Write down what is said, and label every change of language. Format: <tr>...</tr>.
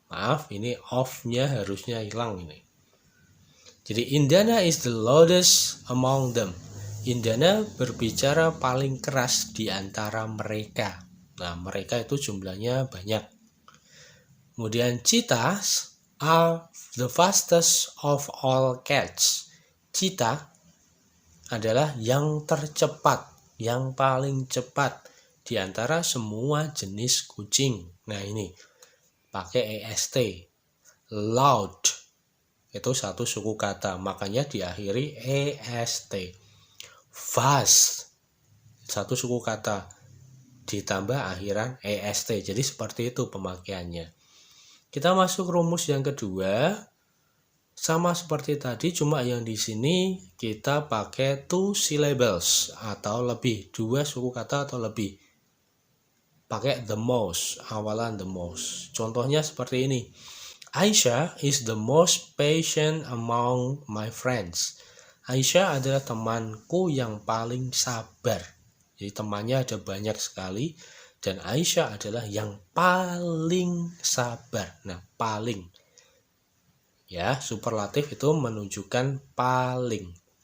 <id>Maaf, ini of-nya harusnya hilang ini.</id> <en>Jadi Indana is the loudest among them.</en> <id>Indana berbicara paling keras di antara mereka. Nah, mereka itu jumlahnya banyak.</id> <en>Kemudian cheetahs are the fastest of all cats.</en> <id>Cheetah adalah yang tercepat, yang paling cepat di antara semua jenis kucing. Nah, ini pakai est. Loud itu 1 suku kata, makanya diakhiri est. Fast 1 suku kata ditambah akhiran est. Jadi seperti itu pemakaiannya. Kita masuk rumus yang kedua. Sama seperti tadi, cuma yang di sini kita pakai 2 syllables atau lebih, 2 suku kata atau lebih. Pakai the most, awalan the most. Contohnya seperti ini.</id> <en>Aisyah is the most patient among my friends.</en> <id>Aisyah adalah temanku yang paling sabar. Jadi temannya ada banyak sekali dan Aisyah adalah yang paling sabar. Nah, paling. Ya, superlatif itu menunjukkan paling.</id>